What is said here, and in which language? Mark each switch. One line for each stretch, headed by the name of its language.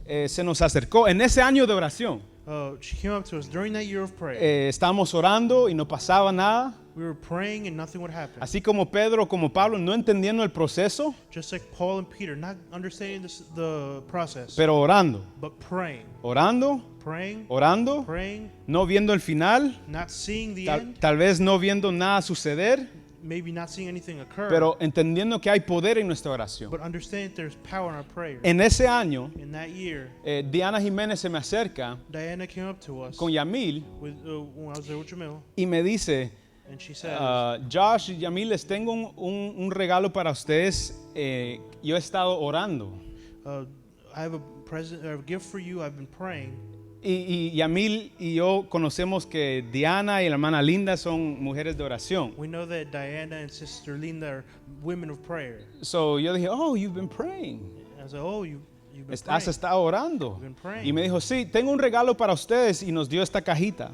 Spanish: se nos acercó en ese año de oración.
English: she came up to us during that year of prayer.
Spanish: Estábamos orando y no pasaba nada.
English: We were praying and nothing would happen.
Spanish: Así como Pedro, como Pablo, no entendiendo el proceso,
English: Just like Paul and Peter, not understanding the process,
Spanish: pero orando,
English: but praying,
Spanish: orando,
English: praying,
Spanish: orando,
English: praying,
Spanish: no viendo el final,
English: not seeing the
Spanish: tal,
English: end,
Spanish: tal vez no viendo nada suceder,
English: maybe not seeing anything occur,
Spanish: pero entendiendo que hay poder en nuestra oración.
English: but understanding that there's power in our prayer.
Spanish: En ese año,
English: In that year,
Spanish: Diana Jiménez se me acerca
English: Diana came up to us
Spanish: con Yamil
English: with, when I was there with Jamil,
Spanish: y me dice,
English: and she said,
Spanish: Josh y Yamil, les tengo un regalo para ustedes. Yo he estado orando.
English: I have a gift for you. I've been praying.
Spanish: Y Yamil y yo conocemos que Diana y la hermana Linda son mujeres de oración.
English: We know that Diana and Sister Linda are women of prayer. So
Spanish: yo dije,
English: oh, you've been praying. I said, oh, you've been
Spanish: Has
English: praying.
Spanish: estado orando.
English: Been praying.
Spanish: Y me dijo, sí, tengo un regalo para ustedes y nos dio esta cajita.